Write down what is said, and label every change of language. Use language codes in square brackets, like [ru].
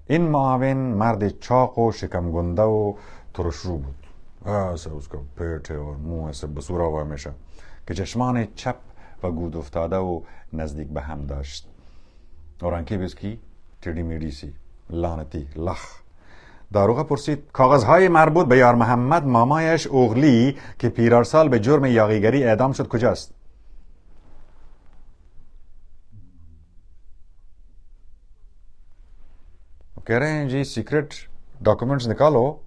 [fa] این معاون مرد چاق و شکم گنده و ترشرو بود. [ur] ایسا اس کا پیٹ ہے اور منہ ایسے بسورا ہوا ہمیشہ کہ [fa] چشمان چپ و گود افتاده و نزدیک به هم داشت [ur] اور آنکھیں بھی اس کی ٹیڑھی میڑھی سی لعنتی لخ. [fa] داروغه پرسید کاغذهای مربوط به یار محمد مامایش اوغلی که پیرارسال به جرم یاغیگری اعدام شد کجاست؟ [ur] کہہ رہے ہیں جی سیکرٹ ڈاکومنٹس نکالو.